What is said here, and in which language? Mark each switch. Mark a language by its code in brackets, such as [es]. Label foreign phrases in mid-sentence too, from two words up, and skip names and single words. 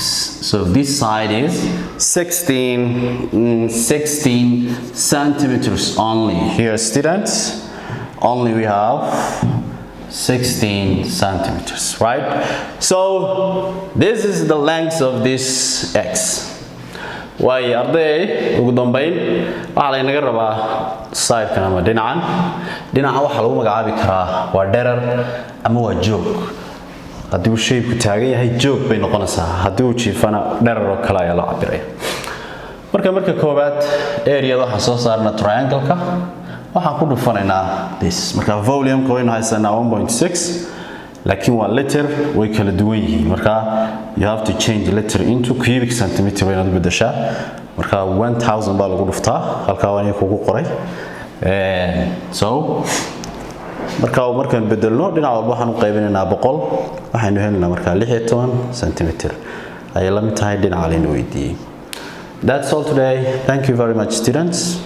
[en] So this side is 16 centimeters only. Here, students, only we have 16 centimeters, right? So this is the length of this x. Why are they? [so] ugu dambeyn waxa la inaga rabaa side kan ama dhinacan waxa lagu magacaabi karaa waa dherer ama waa joog. haddii uu shape ku taagan yahay joog bay noqonaysaa, haddii uu jiifana dherer oo kale ayaa la cabiraya. marka koobaad area waxa soo saarna triangle-ka waxaan ku dhufanaynaa this. marka volume-ka waynu haysanaa 1.6, laakiin waa liter way kala duwan yihiin. marka [en] you have to change liter into cubic centimeter [so] waynaad bedeshaa. marka 1000 baa lagu dhuftaa, halkaa waan kugu qoray. So markaan bedelno dhinac walba waxaan u qaybinaynaa 100, waxaynu helaynaa marka 16 centimeter ayay la mid tahay dhinaca la weydiiyay. [en] That's all today. Thank you very much, students.